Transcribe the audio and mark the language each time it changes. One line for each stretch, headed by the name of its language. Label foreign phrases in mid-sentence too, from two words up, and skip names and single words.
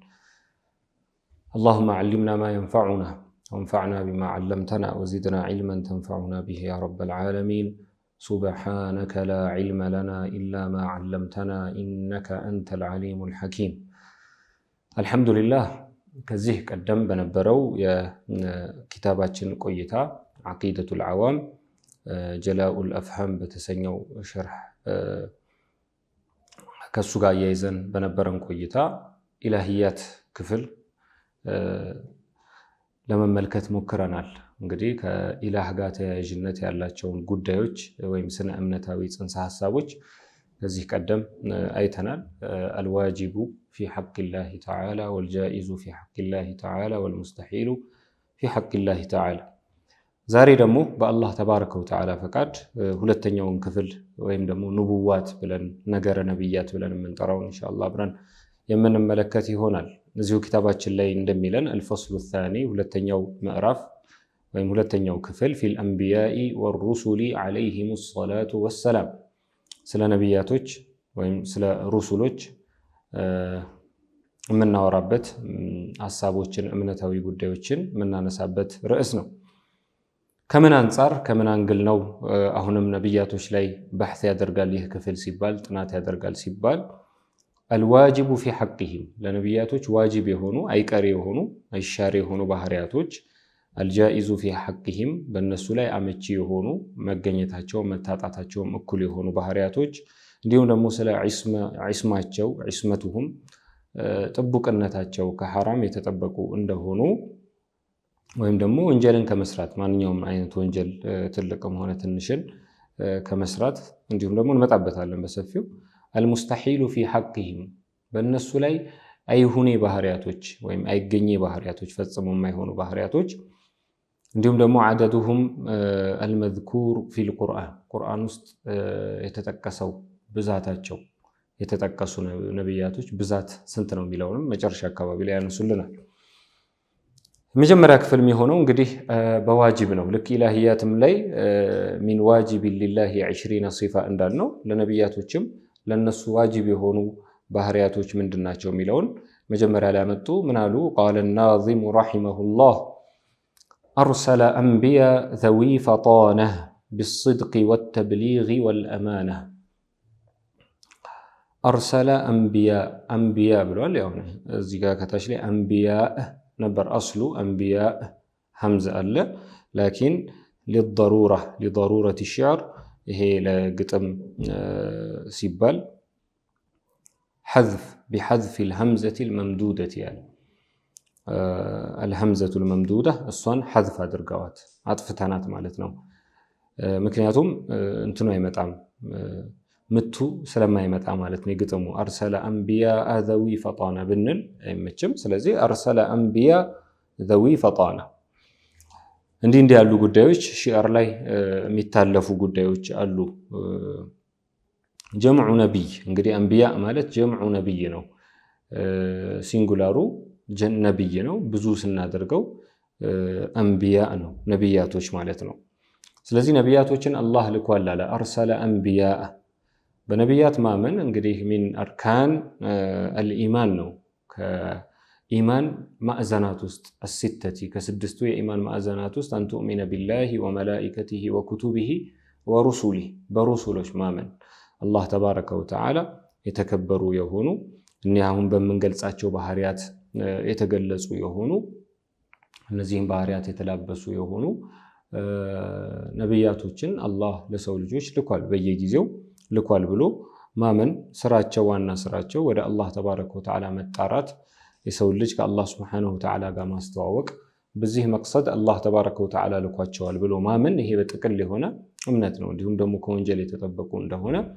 Arabic: اللهم علمنا ما ينفعنا وانفعنا بما علمتنا وزدنا علما تنفعنا به يا رب العالمين. سبحانك لا علم لنا إلا ما علمتنا إنك أنت العليم الحكيم. الحمد لله.
Amharic: ከዚህ ቀደም በነበረው የኪታባችን ቆይታ ዓቂደቱል ዓዋም ጀላኡል አፍሃም በተሰኘው ሸርህ ከሱ ጋር ያይዘን በነበረን ቆይታ ኢላሂያት ክፍል ለመመልከት ሞክረናል። እንግዲህ ከኢላህ ጋር ተያያዥነት ያላቸውን ጉዳዮች ወይም ስነ እምነታዊ ጽንሰ ሐሳቦች ከዚህ ቀደም አይተናል።
Arabic: አልዋጂቡ في حق الله تعالى والجائز في حق الله تعالى والمستحيل في حق الله تعالى.
Amharic: ዛሬ ደግሞ በአላህ
Arabic: تبارك وتعالى
Amharic: ፈቃድ ሁለተኛውን ክፍል ወይም ደግሞ ንቡዋት ብለን ነገረ ነብያት ብለን የምንጠራውን ኢንሻአላህ አብረን የምንመለከት ይሆናል። እዚሁ ኪታባችን ላይ እንደሚለን
Arabic: الفصل الثاني
Amharic: ሁለተኛው ምዕራፍ ወይም ሁለተኛው ክፍል
Arabic: في الانبياء والرسل عليهم الصلاه والسلام
Amharic: ስለ ነብያቶች ወይም ስለ ሩሱሎች የምናወራበት ሐሳቦችን እምነታዊ ጉዳዮችን የምናነሳበት ርዕስ ነው። ከምን አንፃር ከምን አንግል ነው አሁንም ነብያቶች ላይ በሕث ያደርጋል ይህ ክፍል ሲባል ጥናት ያደርጋል ሲባል
Arabic: الواجب في حقهم
Amharic: ለነብያቶች ዋጅብ የሆኑ አይቀሬ የሆኑ አይሻሪ የሆኑ ባህሪያቶች
Arabic: الجائز في حقهم
Amharic: በእነሱ ላይ አመቺ የሆኑ መገኘታቸው መታጣታቸው እኩል የሆኑ ባህሪያቶች እንዲሁም ደግሞ ስለ ዒስማቸው ዒስመቱሁም ጥቡቅነታቸው ከሐራም የተጠበቁ እንደሆኑ ወይም ደግሞ ወንጀልን ከመስራት ማንኛውም አይነት ወንጀል ትልቅም ሆነ ትንሽን ከመስራት እንዲሁም ደግሞ እንመጣበታለን በሰፊው
Arabic: المستحيل في حقهم
Amharic: በእነሱ ላይ አይሁኔ ባህሪያቶች ወይም አይገኘ ባህሪያቶች ፈጽሞ የማይሆኑ ባህሪያቶች እንዲሁም ደግሞ
Arabic: عددهم المذكور في
Amharic: القرآن ቁርአን ውስጥ የተጠቀሰው ብዛታቸው የተጠቀሱ ነብያቶች ብዛት ስንት ነው የሚለውንም መጨረሻ አካባቢ ላይ ያነሱልናል። መጀመሪያ ክፍል የሚሆነው እንግዲህ በዋጅብ ነው። ልክ ኢላሂያትም ላይ
Arabic: من واجب لله 20 صفة
Amharic: እንዳልነው ለነብያቶችም ለነሱ ዋጅብ የሆኑ ባህሪያቶች ምንድናቸው የሚለውን መጀመሪያ ላይ አመጡ። ምን አሉ? قال الناظم رحمه الله أرسل أنبياء ذوي فطانة بالصدق والتبليغ والأمانة.
Arabic: أرسل أنبياء
Amharic: ብሏል። ያው እዚህ ጋር ከታች ላይ أنبياء ነበር
Arabic: أصل أنبياء همزة
Amharic: አለ
Arabic: لكن لضرورة الشعر
Amharic: ይሄ ለግጥም ሲባል
Arabic: بحذف الهمزة الممدودة يعني الهمزة الممدودة
Amharic: እሷን حذف አድርገዋት አጥፍተናት ማለት ነው። ምክንያቱም እንትኑ አይመጣም ምቱ ስለማይመጣ ማለት ነው የግጥሙ
Arabic: أرسل أنبياء ذوي فطانة
Amharic: ብንል አይመችም። ስለዚህ
Arabic: أرسل أنبياء ذوي فطانة።
Amharic: እንዲህ ያሉ ጉዳዮች ሺዓር ላይ የሚታለፉ ጉዳዮች አሉ።
Arabic: جمع نبي
Amharic: እንግዲህ አንቢያ ማለት
Arabic: جمع نبي
Amharic: ነው። ሲንጉላሩ ነብይ ነው። ብዙ ስናደርገው አንቢያ ነው ነብያቶች ማለት ነው። ስለዚህ ነብያቶችን አላህ ልኳል አለ
Arabic: أرسل أنبياء።
Amharic: በነብያት ማመን እንግዲህ
Arabic: من أركان
Amharic: الإيمان ነው። ከኢማን ማዕዘናት ውስጥ الستة ከስድስቱ የኢማን ማዕዘናት ውስጥ
Arabic: أن تؤمن بالله وملائكته وكتبه ورسله
Amharic: በሩሱሎች ማመን አላህ
Arabic: تبارك وتعالى
Amharic: የተከበሩ የሆኑ እኒያሁን በመንገልጻቸው ባህሪያት የተገለጹ የሆኑ እነዚህን ባህሪያት የተላበሱ የሆኑ ነብያቶችን አላህ ለሰው ልጆች ልኳል በየጊዜው ልኳል ብሎ ማመን ስራቸው ዋና ስራቸው ወደ አላህ
Arabic: تبارك وتعالى
Amharic: መጣራት የሰው ልጅ ከአላህ
Arabic: سبحانه وتعالى
Amharic: ጋር ማስተዋወቅ በዚህ መቅሰድ አላህ
Arabic: تبارك وتعالى
Amharic: ልኳቸዋል ብሎ ማመን ይሄ በጥቅል የሆነ እምነት ነው። እንዲሁም ደግሞ ከወንጀል የተጠበቁ እንደሆነ